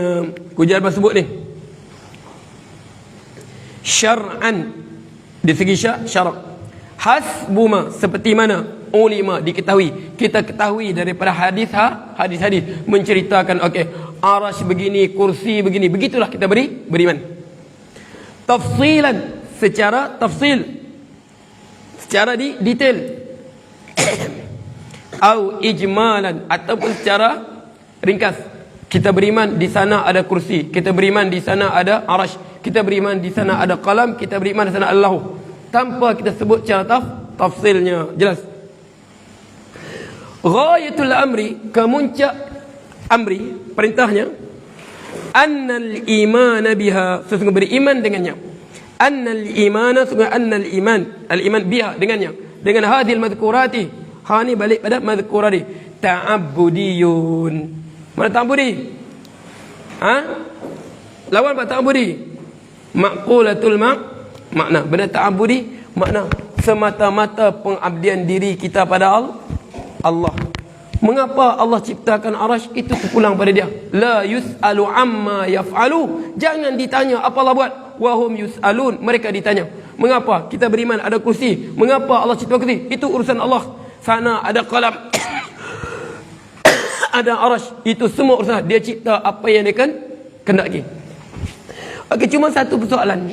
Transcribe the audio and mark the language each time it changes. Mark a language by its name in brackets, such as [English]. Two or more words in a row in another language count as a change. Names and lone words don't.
[Malay] Kewujudan apa sebut ni? Syar'an, di segi syarak. Hasbuma, seperti mana ulima, diketahui, kita ketahui daripada hadis-hadis menceritakan okey, arasy begini, kursi begini, begitulah kita beriman. Tafsilan, secara tafsil, secara detail. [Arabic] Au ijmalan, [Malay] ataupun secara ringkas. Kita beriman di sana ada kursi, kita beriman di sana ada arasy, kita beriman di sana ada qalam, kita beriman di sana ada lauh, tanpa kita sebut secara tafsilnya. Jelas. [Arabic] Ghayatul amri, [Malay] kemuncak amri, perintahnya, [Arabic] annal iman biha, [Malay] sesungguhnya beriman dengannya. [Arabic] Annal imana, sesungguhnya annal iman, al iman biha, [Malay] dengannya, dengan [Arabic] hadhil madhkurati. [Malay] Ha ni balik pada madhkurati. Ta'abbudiyun. Mana ta'abbudi? Ha? Lawan apa ta'abbudi? [Arabic] Maqulatul makna. [Malay] Benda ta'abbudi makna semata-mata pengabdian diri kita pada Allah. Mengapa Allah ciptakan arasy? Itu terpulang pada dia. [Arabic] La yus'alu amma yaf'alu. [Malay] Jangan ditanya apa Allah buat. [Arabic] Wahum yus'alun. [Malay] Mereka ditanya. Mengapa kita beriman ada kursi? Mengapa Allah cipta kursi? Itu urusan Allah. Sana ada qalam. Ada arasy. Itu semua urusan. Dia cipta apa yang dia kehendaki. Okey, cuma satu persoalan.